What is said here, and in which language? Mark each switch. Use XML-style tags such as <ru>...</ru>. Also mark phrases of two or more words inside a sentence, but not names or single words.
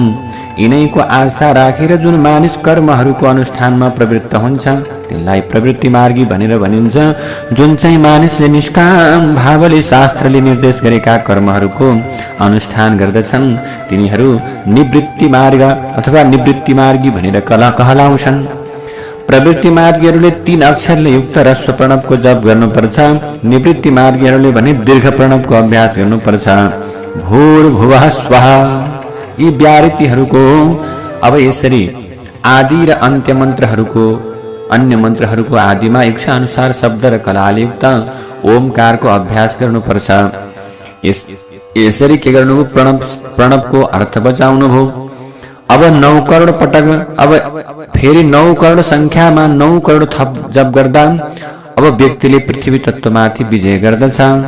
<ne>यिनैको आशा राखेर जुन मानिस कर्महरूको अनुष्ठानमा प्रवृत्त हुन्छ त्यसलाई प्रवृत्ति मार्गी भनेर भनिन्छ। जुन चाहिँ मानिसले निष्काम भावले शास्त्रले निर्देश गरेका कर्महरूको अनुष्ठान गर्दछन् तिनीहरू निवृत्ति मार्ग अथवा निवृत्ति मार्गी भनेर कहलाउँछन्। प्रवृत्ति मार्गीहरूले 3 अक्षरले युक्त ह्रस्व प्रणवको जप गर्नुपर्छ। निवृत्ति मार्गीहरूले भने दीर्घ प्रणवको अभ्यास गर्नुपर्छ।</ne> <sa>भूर्भुवः स्वः</sa> <ne>यी व्याहृतिहरूको अब यसरी आदि र अन्त्य मन्त्रहरूको अन्य मन्त्रहरूको आदिमा इच्छा अनुसार शब्द र कलाले युक्त ओमकारको अभ्यास गर्नुपर्छ। यसरी के गर्नुभयो? प्रणवको अर्थ बचाउनु भयो। अब 9 करोड पटक अब फेरि 9 करोड संख्यामा 9 करोड थप जप गर्दा अब व्यक्तिले पृथ्वी तत्त्वमाथि विजय गर्दछ।</ne>